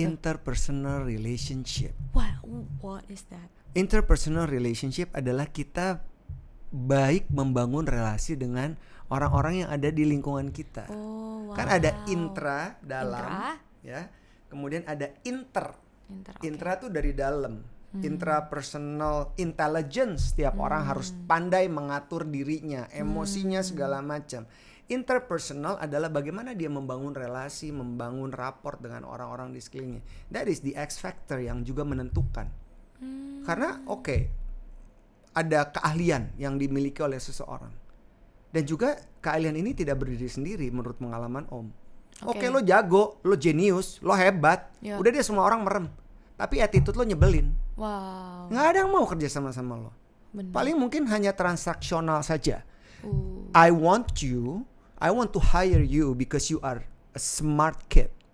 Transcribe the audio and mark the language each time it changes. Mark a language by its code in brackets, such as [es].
[en] interpersonal relationship. What is that? [id] Interpersonal relationship adalah kita baik membangun relasi dengan orang-orang yang ada di lingkungan kita. [en] Oh, wow. [id] Kan ada intra, dalam, Intra. ya. Kemudian ada inter. [en] Okay. [id] Intra tuh dari dalam. Intrapersonal intelligence, setiap orang harus pandai mengatur dirinya, emosinya segala macam. Interpersonal adalah bagaimana dia membangun relasi, membangun raport dengan orang-orang di sekelilingnya. [en] That is the X factor [id] yang juga menentukan. Karena ada keahlian yang dimiliki oleh seseorang. Dan juga keahlian ini tidak berdiri sendiri menurut pengalaman Om. Oke, lo jago, lo jenius, lo hebat. Iya. Udah dia semua orang merem. Tapi attitude lo nyebelin. [en] Wow. [id] Nggak ada yang mau kerja sama lo. Bener. Paling mungkin hanya transaksional saja. [en] I want to hire you because you are a smart kid.